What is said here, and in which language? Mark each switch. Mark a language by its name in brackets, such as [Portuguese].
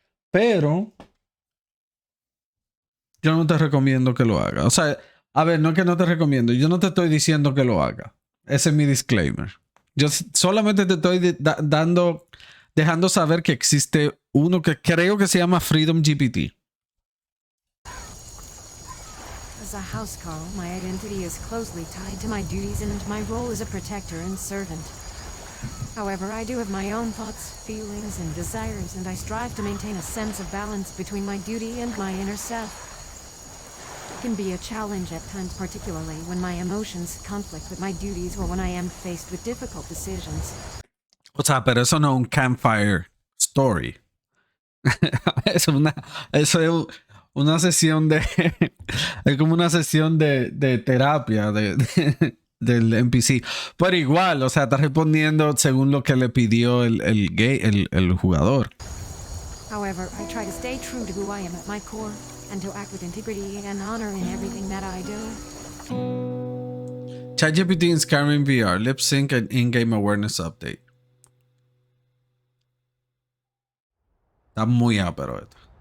[Spanish] Pero yo no te recomiendo que lo haga. O sea, a ver, no es que no te recomiendo. Yo no te estoy diciendo que lo haga. Ese es mi disclaimer. Yo solamente te estoy dejando saber que existe uno que creo que se llama Freedom GPT. [English] As a housecarl, my identity is closely tied to my duties and my role as a protector and servant. However, I do have my own thoughts, feelings, and desires, and I strive to maintain a sense of balance between my duty and my inner self. It can be a challenge at times, particularly when my emotions conflict with my duties or when I am faced with difficult decisions. [Spanish] O sea, pero eso no es un campfire story. Eso es una sesión de... Es como una sesión de terapia del NPC. Pero igual, o sea, está respondiendo según lo que le pidió el jugador. [English] However, I try to stay true to who I am at my core and to act with integrity and honor in everything that I do. ChatGPT in Skyrim VR, lip sync and in-game awareness update. [Spanish] Está muy ápero esto.